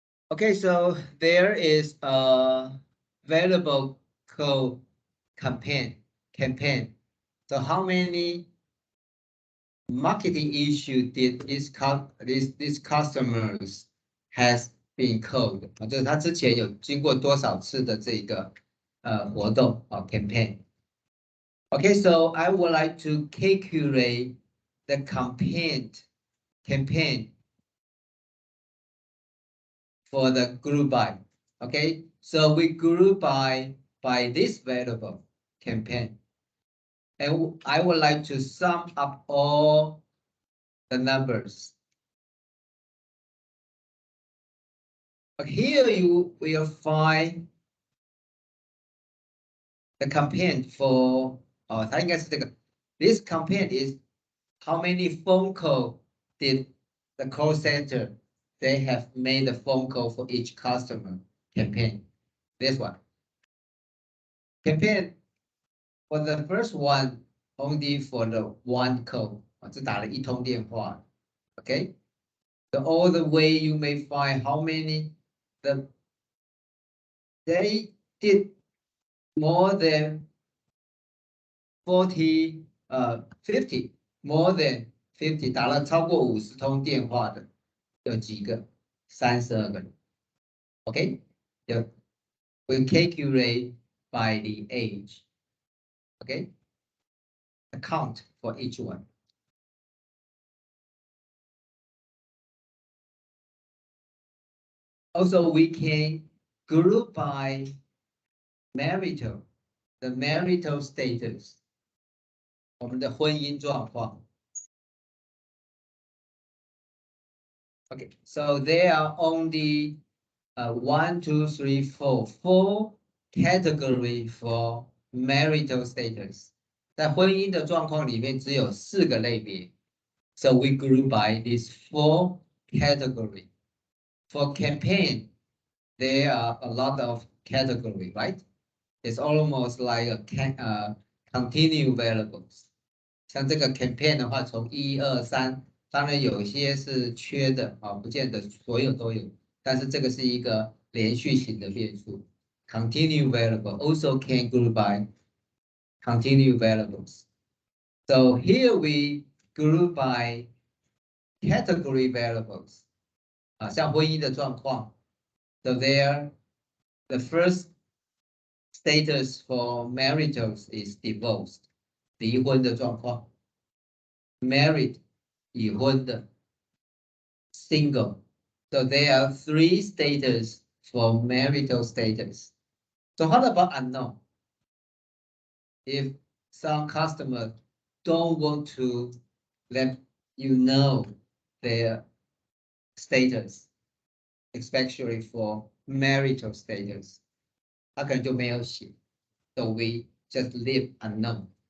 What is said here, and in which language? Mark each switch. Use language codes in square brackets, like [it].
[en] Okay, so there is a variable called campaign. So how many marketing issue did these customers has been called? [zh] 就是他之前有经过多少次的这个活动 campaign. [en] Okay, so I would like to calculate the campaign for the group by. Okay, so we group by this variable campaign. And I would like to sum up all the numbers. Here you will find the campaign for, this campaign is how many phone call did the call center, they have made a phone call for each customer campaign. This one. Campaign for the first one, only for the one call. [zh] 只打了一通电话 Okay. [en] So all the way you may find how many they did more than 50, more than 50, [zh] 打了超过50通电话的有几个？32个人 [en] Okay. We calculate by the age. Okay. Account for each one. Also, we can group by marital, the marital status. [zh] 我们的婚姻状况。 [en] Okay, so there are only 1, 2, 3, 4 category for marital status. [zh] 在婚姻的状况里面只有4个类别。 [en] So we group by these 4 category. For campaign, there are a lot of category, right? It's almost like a continuous variables. [zh] 像这个 campaign 的话，从1、2、3，当然有些是缺的啊，不见得所有都有，但是这个是一个连续型的变数。 [en] Continuous variable also can group by continuous variables. So here we group by category variables. [zh] 啊，像婚姻的状况 [en] ，so there, the first status for maritals is divorced. [zh] 离婚的状况 ，married 已婚的 ，single. [en] So there are 3 status for marital status. So how about unknown? If some customer don't want to let you know their status, especially for marital status, [zh] 他可能就没有写 [en] ，so we just leave unknown.